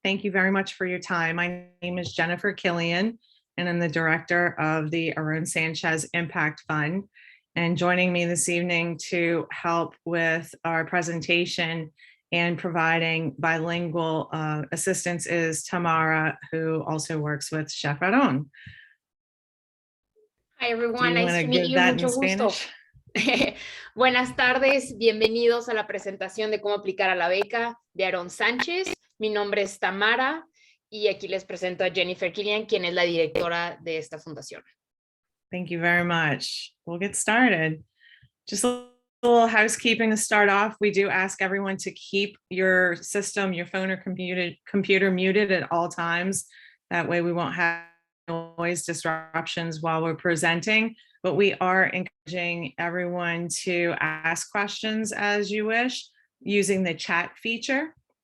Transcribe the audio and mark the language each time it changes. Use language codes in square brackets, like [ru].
[en] Thank you very much for your time. My name is Jennifer Killian, and I'm the director of the Aarón Sánchez Impact Fund. And joining me this evening to help with our presentation and providing bilingual assistance is Tamara, who also works with Chef Aarón. Hi everyone, nice to meet you, [es] mucho gusto. Buenas tardes, bienvenidos a la presentación de cómo aplicar a la beca de Aarón Sánchez. Mi nombre es Tamara y aquí les presento a Jennifer Killian, quien es la directora de esta fundación. [en] Thank you very much. We'll get started. Just a little housekeeping to start off. We do ask everyone to keep your system, your phone or computer muted at all times. That way we won't have noise disruptions while we're presenting, but we are encouraging everyone to ask questions as you wish using the chat feature.